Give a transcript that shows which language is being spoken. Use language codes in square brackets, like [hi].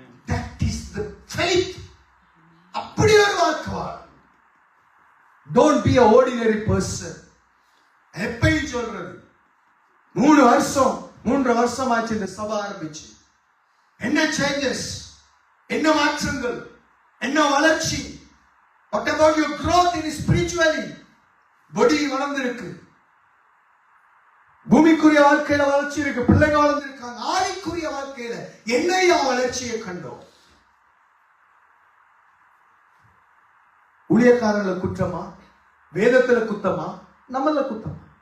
[en] That is the faith. [ta] அப்படி ஒரு வாழ்க்கை. [en] Don't be an ordinary person. [ta] எப்பயும் சொல்றது, 3 வருஷம் ஆச்சு இந்த சபை ஆரம்பிச்சு. என்ன சேஞ்சஸ், என்ன மாற்றங்கள், என்ன வளர்ச்சி? [en] What about your growth in spiritually? [ta] பொடி வளர்ந்திருக்கு, பூமிக்குரிய வாழ்க்கையில வளர்ச்சி இருக்கு, பிள்ளைங்க வளர்ந்திருக்காங்க. ஆவிக்குரிய வாழ்க்கையில என்னையா வளர்ச்சியை கண்டோம்? ஊழியக்காரர்ல குற்றமா, வேதத்துல குத்தமா, நம்மள குத்தமா?